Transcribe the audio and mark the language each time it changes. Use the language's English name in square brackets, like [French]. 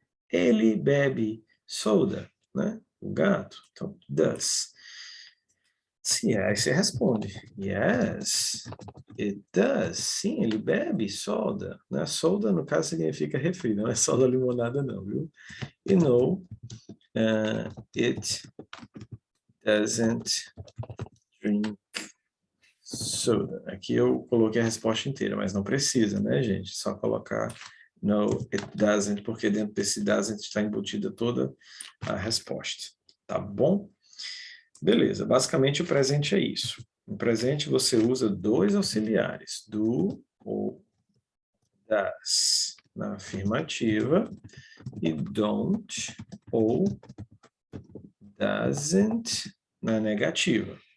[Portuguese] Ele bebe soda, né? O gato. Então, does. Sim, aí você responde. [English] Yes, it does. [Portuguese] Sim, ele bebe soda. Né? Soda, no caso, significa refri, não é soda limonada, não, viu? E [English] no, it doesn't drink soda. [Portuguese] Aqui eu coloquei a resposta inteira, mas não precisa, né, gente? Só colocar [English] no, it doesn't, [Portuguese] porque dentro desse doesn't está embutida toda a resposta. Tá bom? Beleza, basicamente o presente é isso. No presente você usa dois auxiliares, do ou das, na afirmativa, e don't ou doesn't na negativa.